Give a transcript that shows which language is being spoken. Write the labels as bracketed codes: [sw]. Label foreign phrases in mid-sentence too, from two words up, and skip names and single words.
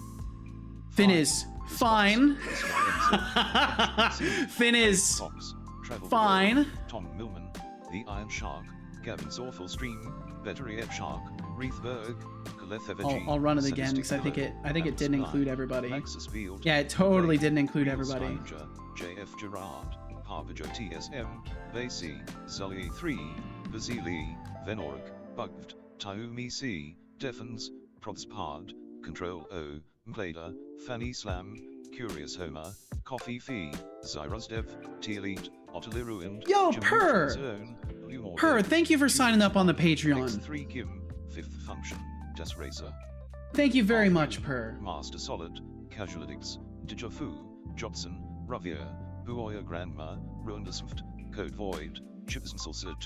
[en] Finiz, fine. Finiz, Fox, Travel fine. World, Tom Millman, The Iron Shark, Gavin's Awful Stream, Battery Ed Shark, Reithberg, I'll run it again because I think it didn't include everybody. Yeah, it totally didn't include everybody. JF Gerard, Harpajo TSM, Basie, Zully 3, Basili, Venorg, Bugged, Taumi C, Defens, Probspard, Control O, Mplader, Fanny Slam, Curious Homer, Coffee Fee, Zyrosdev, T-Elite, Otterly Ruined, Yo, Jim Per! Wilson's Own, Lumor Per, Dead, thank you for signing up on the Patreon. X3 Kim, Fifth Function, Des Racer. Thank you very much, Per. Master Solid, Casual Addicts, Dijafu, Jobson, Ravier, Buoya Grandma, Rondesmft, Code Void, Chipson Salsa 2.